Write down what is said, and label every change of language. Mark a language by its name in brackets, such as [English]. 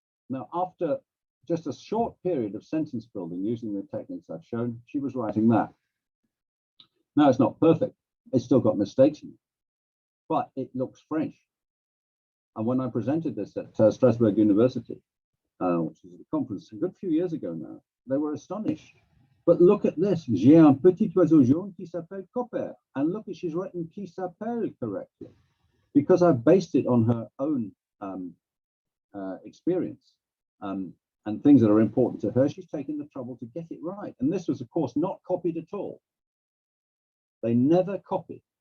[English] Now, after just a short period of sentence building using the techniques I've shown, she was writing that. Now, it's not perfect. It's still got mistakes in it, but it looks French. And when I presented this at Strasbourg University, which is a conference a good few years ago now, they were astonished. But look at this. [French] J'ai un petit oiseau jaune qui s'appelle Copper. [English] And look, she's written [French] qui s'appelle [English] correctly, because I've based it on her own experience and things that are important to her. She's taken the trouble to get it right. And this was, of course, not copied at all. They never copy.